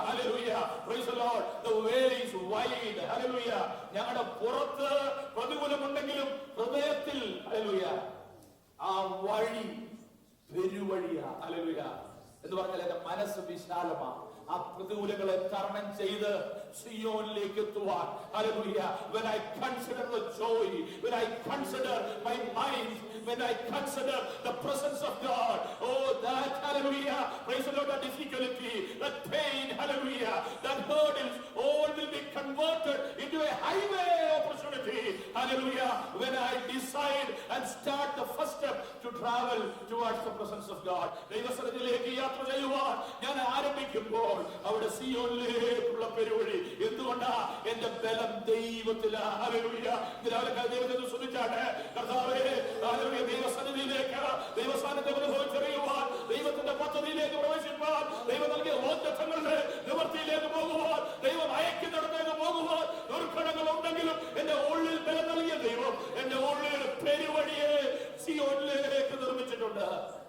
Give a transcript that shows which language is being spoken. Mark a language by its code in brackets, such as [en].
[en] Hallelujah. Praise the Lord. The way is wide. Hallelujah. [ml] ഞങ്ങളുടെ പുറത്ത് പ്രതികൂലമുണ്ടെങ്കിലും ഹൃദയത്തിൽ ഹല്ലേലൂയ ആ വഴി പെരുവഴിയാ. ഹല്ലേലൂയ. എന്ന് പറഞ്ഞാൽ എന്റെ മനസ്സ് വിശാലമാണ്. ആ പ്രതികൂലങ്ങളെ തരണം ചെയ്ത് സിയോനിലേക്ക് എത്തുവാൻ. Hallelujah. [en] When I consider the joy, when I consider my mind, when I consider the presence of God, oh that hallelujah, praise the Lord, that difficulty, that pain, hallelujah, that burdens, all will be converted into a highway opportunity. Hallelujah. When I decide and start the first step to travel towards the presence of God. [ml] ദൈവസന്നിധിയിലേക്ക് യാത്ര ചെയ്യുവാൻ ഞാൻ ആരംഭിക്കുമ്പോൾ അവിടെ സിയോനിലേക്കുള്ള പെരുവഴി. എന്തുകൊണ്ടാ? എന്റെ ബലം ദൈവത്തിലാ. Hallelujah. ദൈവത്തെ സ്തുതിച്ചാട്ടെ. കർത്താവേ, ഹല്ലേലൂയ. ദൈവസന്നിധിയിലേക്ക് ദൈവസാന്നിധ്യം അനുഭവിച്ചറിയുവാൻ, ദൈവത്തിന്റെ പദ്ധതിയിലേക്ക് പ്രവേശിപ്പാൻ, ദൈവം നൽകിയ വാഗ്ദത്തങ്ങളുടെ നിവൃത്തിയിലേക്ക് പോകുവാൻ, ദൈവം അയക്കുന്നിടത്തേക്ക് പോകുവാൻ ദുർഘടങ്ങൾ ഉണ്ടെങ്കിലും എന്റെ ഉള്ളിൽ ബലം നൽകിയ ദൈവം എന്റെ ഉള്ളിൽ പെരുവഴിയെ സിയോനിലേക്ക് നിർമ്മിച്ചിട്ടുണ്ട്.